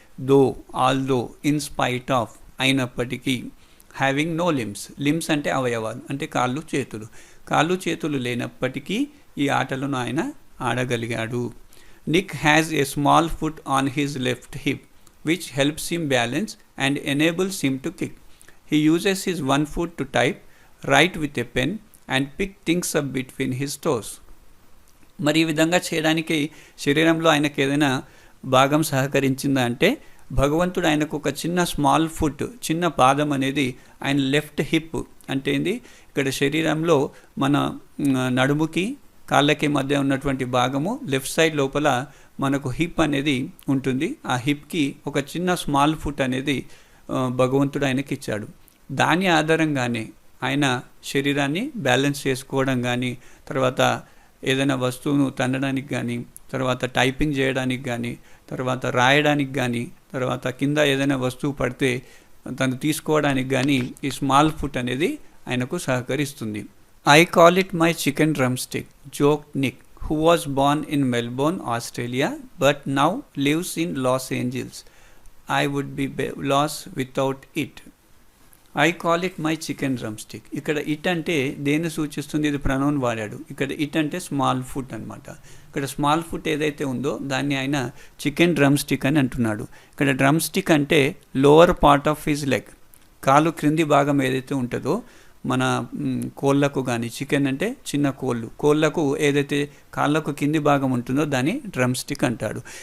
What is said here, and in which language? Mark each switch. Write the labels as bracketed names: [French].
[English] though, although, in spite of, [Telugu] అయినప్పటికీ. [English] having no limbs, [Telugu] limbs అంటే అవయవాలు, అంటే కాళ్ళు చేతులు. కాళ్ళు చేతులు లేనప్పటికీ ఈ ఆటలను ఆయన ఆడగలిగాడు. [English] Nick has a small foot on his left hip which helps him balance and enables him to kick. He uses his one foot to type, write with a pen and pick things up between his toes. [Telugu] మరి ఈ విధంగా చేయడానికి శరీరంలో ఆయనకు ఏదైనా భాగం సహకరించిందా అంటే భగవంతుడు ఆయనకు ఒక చిన్న స్మాల్ ఫుట్, చిన్న పాదం అనేది ఆయన లెఫ్ట్ హిప్ అంటే ఏంది, ఇక్కడ శరీరంలో మన నడుముకి కాళ్ళకి మధ్య ఉన్నటువంటి భాగము లెఫ్ట్ సైడ్ లోపల మనకు హిప్ అనేది ఉంటుంది. ఆ హిప్కి ఒక చిన్న స్మాల్ ఫుట్ అనేది భగవంతుడు ఆయనకి ఇచ్చాడు. దాని ఆధారంగానే ఆయన శరీరాన్ని బ్యాలెన్స్ చేసుకోవడం కానీ, తర్వాత ఏదైనా వస్తువును తన్నడానికి కానీ, తర్వాత టైపింగ్ చేయడానికి కానీ, తర్వాత రాయడానికి కానీ, తర్వాత కింద ఏదైనా వస్తువు పడితే తను తీసుకోవడానికి కానీ ఈ స్మాల్ ఫుట్ అనేది ఆయనకు సహకరిస్తుంది. [English] I call it my chicken drumstick, joked Nick, who was born in Melbourne, Australia, but now lives in Los Angeles. I would be lost without it. I call it my chicken drumstick. [Telugu] ఇక్కడ it అంటే దేన్ని సూచిస్తుంది? ఇది pronoun వాడాడు. ఇక్కడ it అంటే small foot అనమాట. ఇక్కడ స్మాల్ ఫుట్ ఏదైతే ఉందో దాన్ని ఆయన చికెన్ డ్రమ్ స్టిక్ అని అంటున్నాడు. ఇక్కడ డ్రమ్ స్టిక్ అంటే lower part of his leg, కాలు క్రింది భాగం ఏదైతే ఉంటుందో మన కోళ్ళకు కానీ, చికెన్ అంటే చిన్న కోళ్ళకు ఏదైతే కాళ్ళకు కింది భాగం ఉంటుందో దాన్ని డ్రమ్ స్టిక్ అంటాడు.